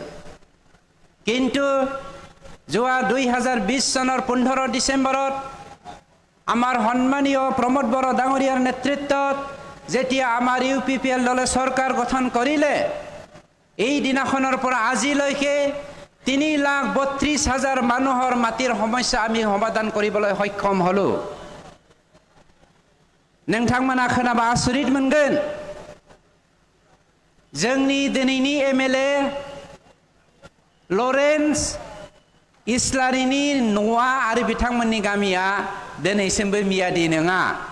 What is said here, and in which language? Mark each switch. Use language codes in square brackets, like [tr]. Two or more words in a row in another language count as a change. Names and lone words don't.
[as] কিন্তু যোৱা 2020 চনৰ 15 ডিচেম্বৰত আমাৰ সন্মানীয় প্ৰমোদ বড়ো ডাঙৰীয়াৰ নেতৃত্বত যেতিয়া আমাৰ UPPL দলে চৰকাৰ গঠন কৰিলে, এই দিনাখনৰ পৰা আজিলৈকে 3,32,000 মানুহৰ মাটিৰ সমস্যা আমি সমাধান কৰিবলৈ সক্ষম হলো। [brx] नोंथांमोना खोनाबा आसरित मोनगोन। जोंनि दिनैनि MLA लरेन्स इस्लारिनि न'आ आरो बिथांमोननि गामिया दिनैसिमबो मियादि नङा।